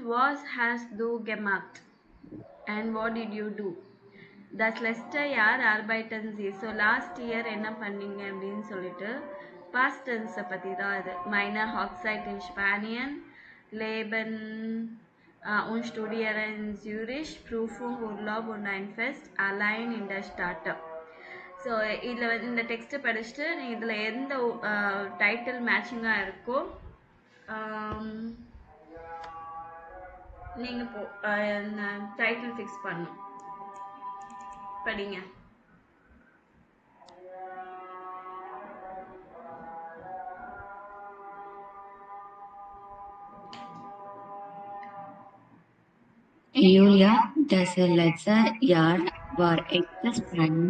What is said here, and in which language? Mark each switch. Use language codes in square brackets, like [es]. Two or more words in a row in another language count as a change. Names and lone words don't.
[de] Was hast du gemacht? [en] And what did you do? [de] Das letzte Jahr arbeiten Sie. [ta] ஸோ [en] last year [ta] என்ன பண்ணீங்க அப்படின்னு சொல்லிட்டு பாஸ்ட் டென்ஸை பற்றி தான் இது. [de] Meine Hochzeit in Spanien, Leben und Studieren in Zürich, Prüfung, Urlaub und ein Fest, allein in der Stadt. [ta] ஸோ இதில் வந்து இந்த டெக்ஸ்ட்டை படிச்சுட்டு நீங்கள் இதில் எந்த டைட்டில் மேட்சிங்காக இருக்கோ நீங்கள் [en] title fix [ta] பண்ணணும். படிங்க. [de] Julia, das letzte Jahr war echt spannend.